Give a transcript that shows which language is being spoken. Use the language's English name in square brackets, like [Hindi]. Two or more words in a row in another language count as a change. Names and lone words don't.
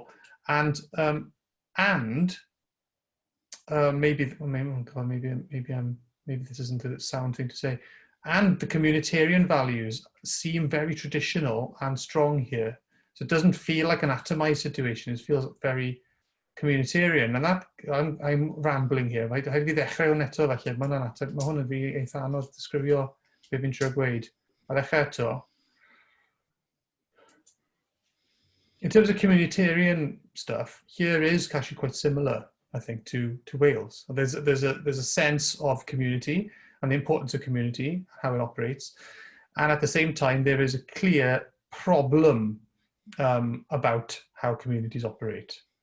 [English] And maybe this isn't a sound thing to say. And the communitarian values seem very traditional and strong here. So it doesn't feel like an atomized situation. It feels very communitarian. And that, I'm rambling here. Right? [Welsh] Rhaid fi ddechrau eto felly. Mae hwn yn fi eitha anodd disgrifio be fi'n trio gweud. A ddechrau eto. [English] In terms of communitarian stuff, here is actually quite similar, I think, to Wales. There's a sense of community and the importance of community, how it operates. And at the same time, there is a clear problem about how communities operate.